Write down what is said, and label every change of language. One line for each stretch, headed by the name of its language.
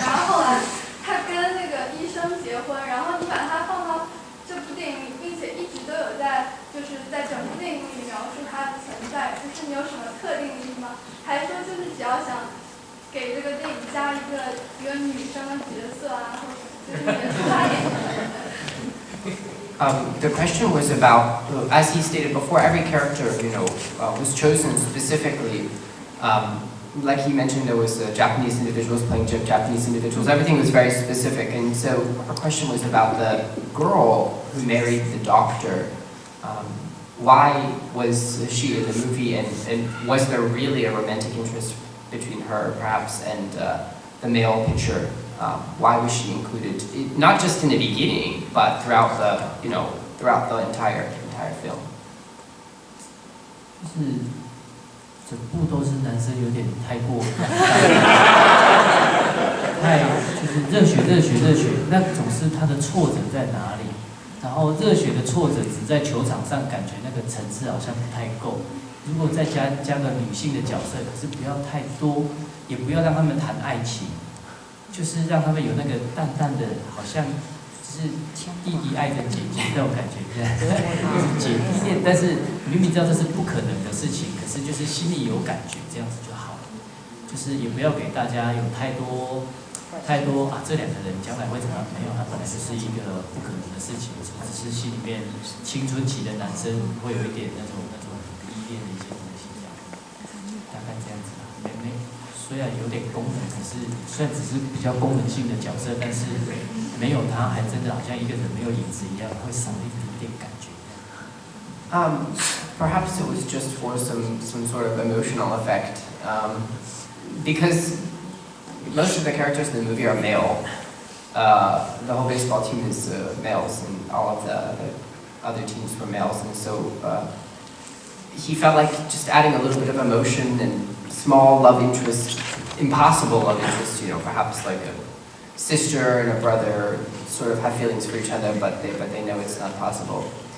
Chinese: 然后后来他跟那个医生结婚，然后你把他放到这部电影里，并且一直都有在你有什么特定的意义吗？还是说就是只要想给这个电影加一个女生的角色啊，或者就是元素大一点？
English: The question was about, as he stated before, every character, was chosen specifically. Like he mentioned, there was Japanese individuals playing Japanese individuals. Everything was very specific, and so her question was about the girl who married the doctor. Why was she in the movie, and was there really a romantic interest between her, perhaps, and the male picture? Why was she included? Not just in the beginning, but throughout the entire film.
Chinese: 就是整部都是男生，有点太过，太就是热血，那总是他的挫折在哪里？然后热血的挫折只在球场上，感觉那个层次好像不太够。如果再加个女性的角色，可是不要太多，也不要让他们谈爱情。就是让他们有那个淡淡的，好像就是弟弟爱着姐姐那种感觉，姐弟恋，但是明明知道这是不可能的事情，可是就是心里有感觉，这样子就好了。就是也不要给大家有太多啊，这两个人将来会怎么样？没有，他本来就是一个不可能的事情，只是心里面青春期的男生会有一点那种依恋的一些东西，这样，大概这样子吧。虽然有点功能，可是虽然只是比较功能性的角色，但是没有他，还真的好像一个人没有影子一样，会少一点感觉。
English: Perhaps it was just for some sort of emotional effect, because most of the characters in the movie are male. The whole baseball team is males, and all of the other teams were males, and so he felt like just adding a little bit of emotion and small love interest, impossible love interest, perhaps like a sister and a brother sort of have feelings for each other, but they know it's not possible.